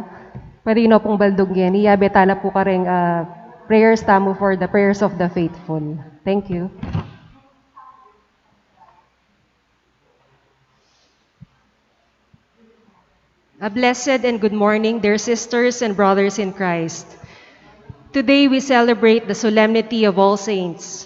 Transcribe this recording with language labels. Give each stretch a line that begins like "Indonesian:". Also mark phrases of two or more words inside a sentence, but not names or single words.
Pampanga: Marino pong baldog yan. Betala po kareng prayers tamo
English: for the prayers of the faithful. Thank you. A blessed and good morning, dear sisters and brothers in Christ. Today we celebrate the Solemnity of All Saints.